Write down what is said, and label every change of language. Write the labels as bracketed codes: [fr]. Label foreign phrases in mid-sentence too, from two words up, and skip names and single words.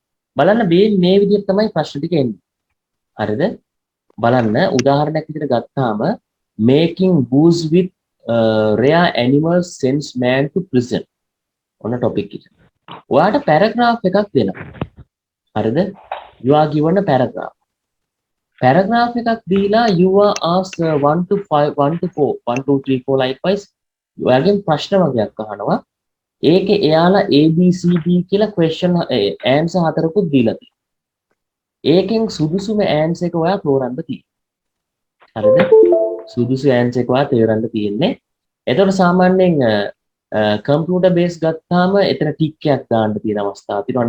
[si] බලන්න මේ විදිහට තමයි ප්‍රශ්න ටික එන්නේ. හරිද? බලන්න උදාහරණයක් විදිහට ගත්තාම [en] making booze with rare animals sends man to prison. [si] ඔන්න topic එක. ඔයාට paragraph එකක් දෙනවා. හරිද? [en] You are given a paragraph. [si] Paragraph එකක් දීලා [en] you are asked 1 to 5 1 to 4 1 2 3 4 likewise [si] ඔයාගෙන් ප්‍රශ්න වගේක් අහනවා. ඒකේ එයාලා A B C D කියලා [en] question answer [si] හතරකුත් දීලා තියෙනවා. ඒකෙන් සුදුසුම answer එක ඔයා තෝරන්න තියෙනවා. හරිද? සුදුසු answer එක ඔයා තෝරන්න තියෙන්නේ. එතකොට සාමාන්‍යයෙන් [en] computer base [si] ගත්තාම එතන ටික් එකක් දාන්න තියෙන අවස්ථා තියෙනවා.